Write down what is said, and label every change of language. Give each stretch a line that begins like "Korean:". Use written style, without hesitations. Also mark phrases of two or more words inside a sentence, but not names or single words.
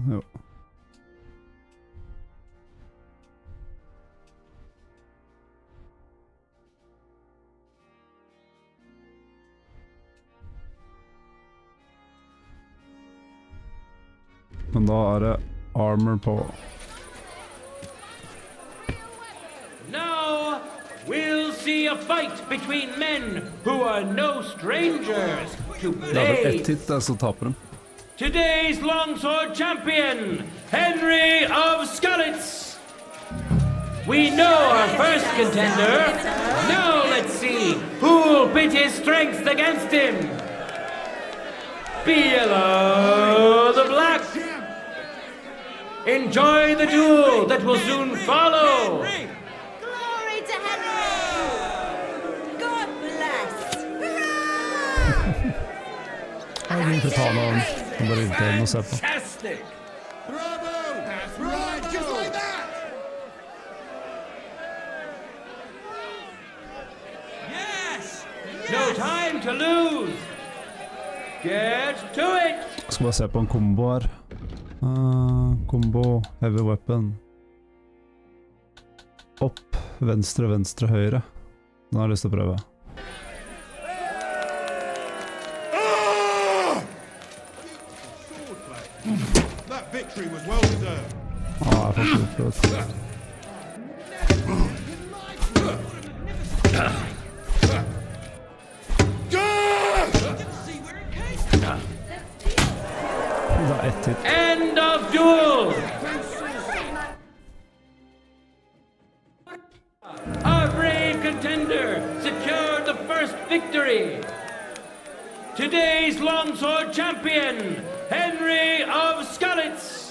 Norwegian: Jo. Men da er det armor på.
English: Now we'll see a fight between men who are no strangers to
Norwegian: Det er vel ett
English: blades.
Norwegian: hit der, så taper de.
English: Today's longsword champion, Henry of Skalitz. We know our first contender. Now let's see who'll pit his strength against him. Below the black. Enjoy the duel that will soon follow. Glory to Henry! God bless!
Norwegian: Jeg vil ikke ta noen. Det er bare irriterende å se på.
English: Fantastic! Bravo! That's right, just like that! Yes! No time to lose! Get to it!
Norwegian: Jeg skal bare se på en kombo her.
English: Kombo, heavy weapon.
Norwegian: Opp, venstre, venstre, høyre. Den har jeg lyst til å prøve.
English: That victory was well deserved.
Norwegian: Jeg får ikke utprøvd. Det er ett hit.
English: End of duel! Our brave contender secured the first victory. Today's longsword champion, Henry of Skalitz.